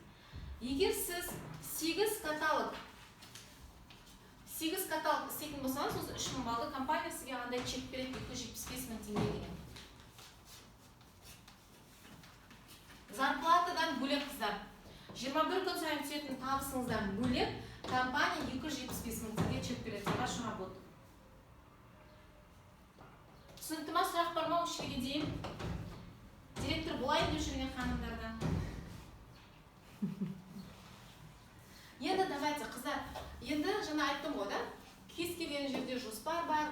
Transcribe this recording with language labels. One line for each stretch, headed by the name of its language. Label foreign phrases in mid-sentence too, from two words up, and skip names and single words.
Kazakh: Егер сіз 8 каталог істейтін болсаңыз, осы 3000 баллды компания сізге андай чек береді 275 мың теңге деген. Зарплатадан бөлек қыздар. 21 күн сайын түсетін табысыңыздан бөлек компания 275 мың теңге чек береді.
Russian: За вашу работу.
Kazakh: Түсінікті ма? Сұрақ бар ма осы жерге дейін? Директор болайын деп жүрген ханымдардан. Енді давайте қыздар, енді жаңа айттым ғой да, кез келген жерде жоспар бар.